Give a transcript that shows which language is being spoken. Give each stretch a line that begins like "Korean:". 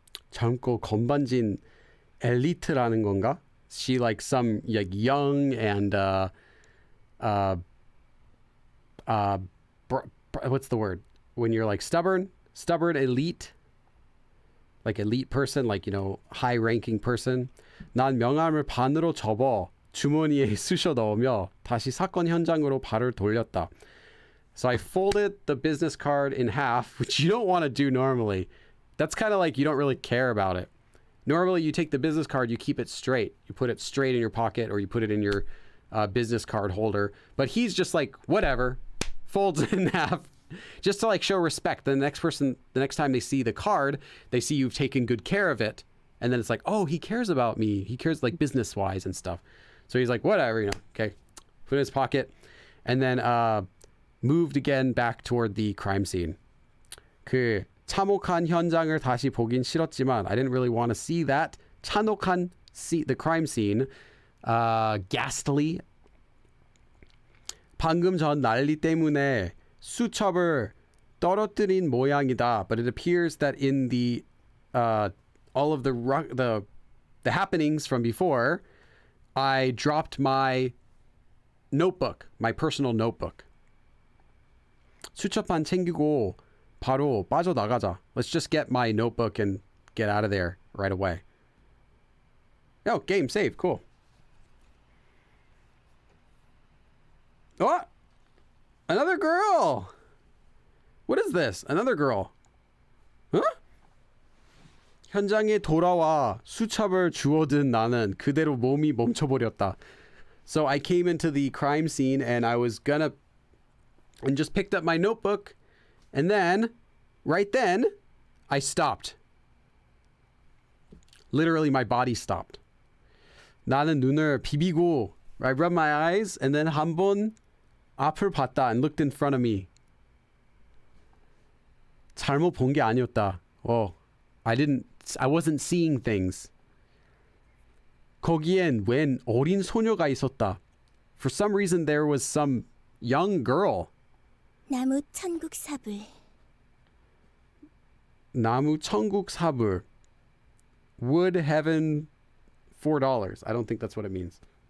Korean: 젊고 건반진 엘리트라는 건가?
English: She like some like young and what's the word when you're like stubborn elite, like elite person, like, you know, high ranking person.
Korean: 난 명함을 반으로 접어 주머니에 쑤셔 넣으며 다시 사건 현장으로 발을 돌렸다.
English: So I folded the business card in half, which you don't want to do normally. That's kind of like you don't really care about it. Normally, you take the business card, you keep it straight. You put it straight in your pocket or you put it in your business card holder. But he's just like, whatever, folds it in half just to like show respect. The next time they see the card, they see you've taken good care of it. And then it's like, oh, he cares about me. He cares like business wise and stuff. So he's like, whatever, you know, okay, put it in his pocket. And then moved again back toward the crime scene.
Korean: 그 참혹한 현장을 다시 보긴 싫었지만
English: I didn't really want to see that. 참혹한 the crime scene. Ghastly.
Korean: 방금 전 난리 때문에 수첩을 떨어뜨린 모양이다.
English: But it appears that in the all of the happenings from before, I dropped my notebook, my personal notebook.
Korean: 수첩만 챙기고 바로 빠져나가자.
English: Let's just get my notebook and get out of there right away. Oh, game saved. Cool. Oh! Another girl! What is this? Another girl. Huh?
Korean: 현장에 돌아와 수첩을 주워든 나는 그대로 몸이 멈춰버렸다.
English: So I came into the crime scene and I was gonna and just picked up my notebook, and then, right then, I stopped. Literally, my body stopped.
Korean: 나는 눈을 비비고,
English: I rubbed my eyes, and then
Korean: 한 번 앞을 봤다
English: and looked in front of me.
Korean: 잘못 본 게 아니었다.
English: Oh, I wasn't seeing things.
Korean: 거기엔 웬 어린 소녀가 있었다.
English: For some reason, there was some young girl.
Korean: 나무 천국 사불. 나무 천국 사불.
English: Wood heaven $4. I don't think that's what it means.